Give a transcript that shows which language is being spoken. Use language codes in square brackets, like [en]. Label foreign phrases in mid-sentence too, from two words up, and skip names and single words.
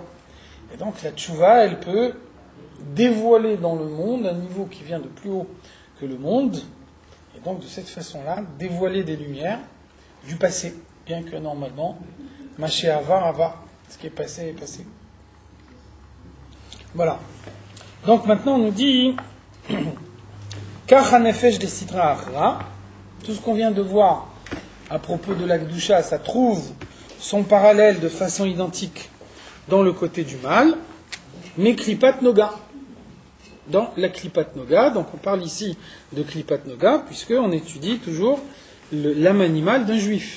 [fr] Et donc la tchouva, elle peut dévoiler dans le monde un niveau qui vient de plus haut que le monde, et donc de cette façon-là, dévoiler des lumières du passé, bien que normalement, [he] מה שעבר, [fr] ce qui est passé est passé. Voilà. Donc maintenant on nous dit [he] כך הנפש דסטרא אחרא, [fr] tout ce qu'on vient de voir à propos de la Kedusha, ça trouve son parallèle de façon identique dans le côté du mal, mais [he] קליפת נוגה. [fr] Dans la [he] קליפת נוגה, [fr] donc on parle ici de [he] קליפת נוגה, [fr] puisqu'on étudie toujours l'âme animale d'un juif.